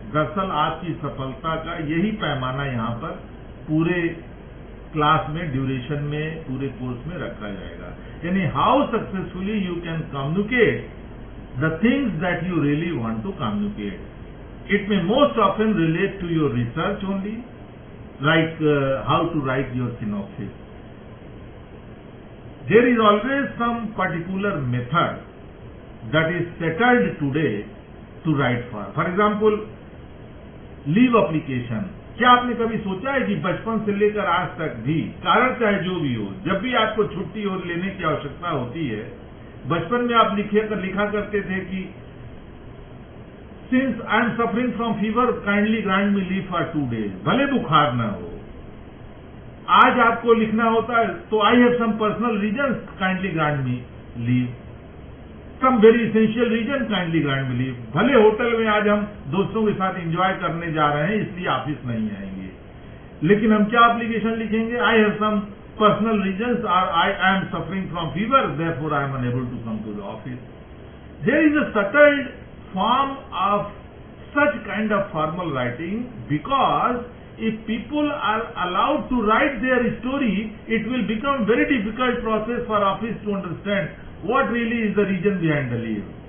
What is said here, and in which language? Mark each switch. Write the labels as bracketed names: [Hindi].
[Hindi] दरअसल आपकी सफलता का यही पैमाना यहाँ पर पूरे क्लास में, ड्यूरेशन में, पूरे कोर्स में रखा जाएगा। [English] यानी how successfully you can communicate the things that you really want to communicate. It may most often relate to your research only, like how to write your synopsis. There is always some particular method that is settled today to write for. For example, leave application. [Hindi] क्या आपने कभी सोचा है कि बचपन से लेकर आज तक भी, कारण चाहे जो भी हो, जब भी आपको छुट्टी और लेने की आवश्यकता होती है, बचपन में आप लिखा करते थे कि [English] since I am suffering from fever, kindly grant me leave for 2 days. [Hindi] भले बुखार ना हो। आज आपको लिखना होता है तो [English] I have some personal reason, kindly grant me leave. Some very essential reason, kindly grant me leave. [Hindi] भले होटल में आज हम दोस्तों के साथ एंजॉय करने जा रहे हैं, इसलिए ऑफिस नहीं आएंगे, लेकिन हम क्या एप्लीकेशन लिखेंगे? [English] I have some personal reason और I am suffering from fever, therefore I am unable to come to the office. There is a settled form of such kind of formal writing, because if people are allowed to write their story, it will become very difficult process for office to understand what really is the reason behind the leave.